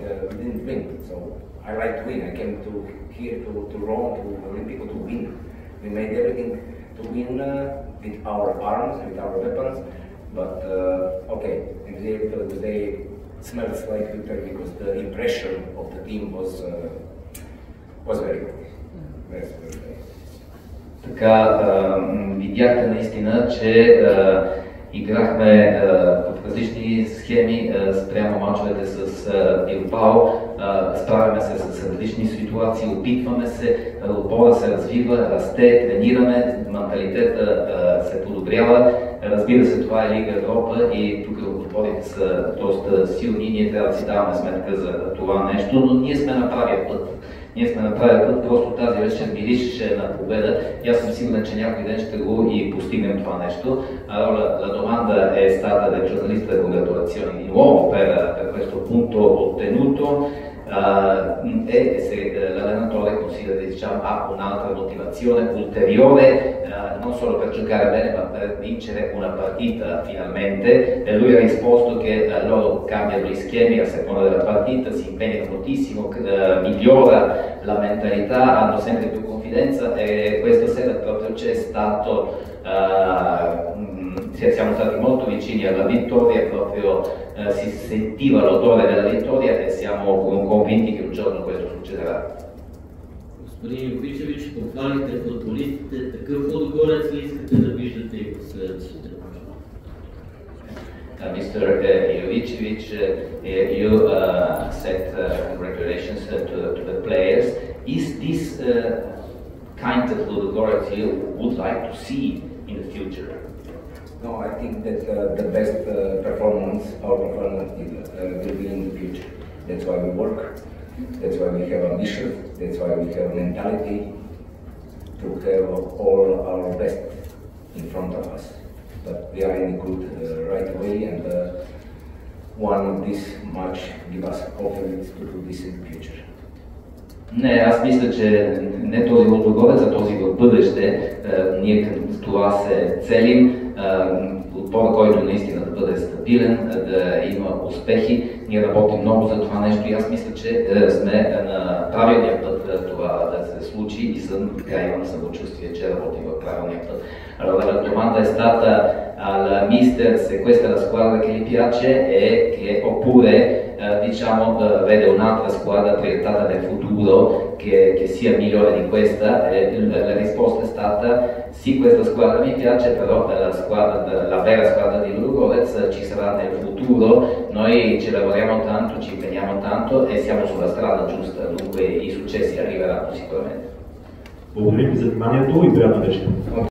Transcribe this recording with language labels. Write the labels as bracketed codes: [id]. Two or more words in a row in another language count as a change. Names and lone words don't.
[en] We didn't win, so I like to win. I came here to Rome, to Olympico to win. We made everything to win with our arms, with our weapons. But okay, in the end of the day, it smells like victory because the impression of the team was very good. Very good. [bg] Така, видяхте наистина, че играхме в различни схеми спрямо мачовете с Билбао, справяме се с различни ситуации, опитваме се, отбора се развива, расте, тренираме, менталитета се подобрява. Разбира се, това е Лига Европа и тук отборите са доста силни, ние трябва да си даваме сметка за това нещо, но ние сме на правия път. Ние сме направили път, просто тази вечер миришеше на победа и аз съм сигурен, че някой ден ще го и постигнем това нещо. [it] Allora, la domanda è stata del giornalista, congratulazioni di nuovo per questo punto ottenuto. e se l'allenatore considera, diciamo, ha un'altra motivazione ulteriore, non solo per giocare bene ma per vincere una partita finalmente, e lui ha risposto che loro cambiano gli schemi a seconda della partita, si impegnano moltissimo, migliora la mentalità, hanno sempre più confidenza, e questa sera proprio c'è stato, siamo stati molto vicini alla vittoria, proprio si sentiva l'odore della vittoria e siamo convinti che un giorno questo succederà. [bg] Господин Йовичевич, похвалите футболистите, такъв Лудогорец ли искате да виждате и в следващите мачове? [en] Mr. Jovicevic, you said congratulations to the players. Is this kind of Ludogorets you would like to see in the future? No, I think that the best performance, our performance will be in the future. That's why we work, that's why we have ambition, that's why we have mentality to have all our best in front of us. But we are in a good right way, and one of this match give us confidence to do this in the future. [bg] Не, аз мисля, че не този Лудогорец, а този в бъдеще. Ние към това се целим. Отбора, който наистина да бъде стабилен, да има успехи. Ние работим много за това нещо и аз мисля, че сме на правилния път това да се случи и имам самочувствие, че работим в правилния път. [it] Allora, la domanda è stata al mister se questa è la squadra che gli piace oppure diciamo vede un'altra squadra proiettata nel futuro che sia migliore di questa. La risposta è stata sì, questa squadra mi piace, però la vera squadra di Ludogorets ci sarà nel futuro. Noi ci lavoriamo tanto, ci impegniamo tanto e siamo sulla strada giusta, dunque i successi arriveranno sicuramente. [bg] Благодарим ви за вниманието и приятна вечер.